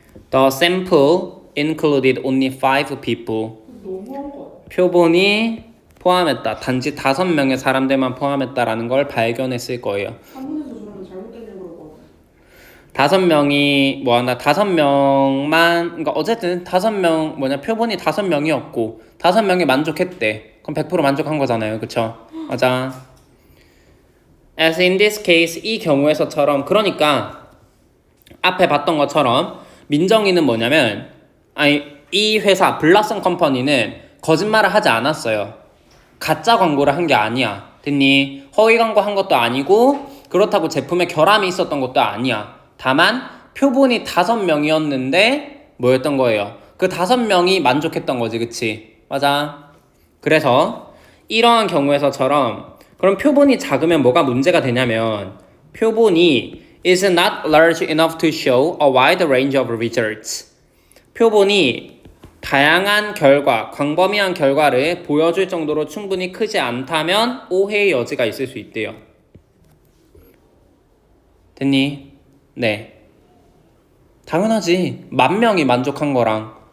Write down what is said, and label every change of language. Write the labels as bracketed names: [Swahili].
[English] The sample included only 5 people. [Korean] 너무한 거 표본이 포함했다. 단지 5명의 사람들만 포함했다라는 걸 발견했을 거예요. 한문에서 저러면 잘못된 걸 거. 5명이 뭐하나 5명만, 그러니까 어쨌든 5명 표본이 5명이었고 5명이 만족했대. 그럼 100% 만족한 거잖아요. 그쵸? 맞아. [English] As in this case, [Korean] 이 경우에서처럼, 그러니까 앞에 봤던 것처럼 민정이는 뭐냐면, 이 회사 블라썸 컴퍼니는 거짓말을 하지 않았어요. 가짜 광고를 한 게 아니야. 됐니? 허위 광고 한 것도 아니고 그렇다고 제품에 결함이 있었던 것도 아니야. 다만 표본이 5명이었는데 뭐였던 거예요? 그 5명이 만족했던 거지. 그치? 맞아. 그래서 이러한 경우에서처럼, 그럼 표본이 작으면 뭐가 문제가 되냐면, 표본이 [English] is not large enough to show a wide range of results. [Korean] 표본이 다양한 결과, 광범위한 결과를 보여줄 정도로 충분히 크지 않다면 오해의 여지가 있을 수 있대요. 됐니? 네. 당연하지. 10,000명이 만족한 거랑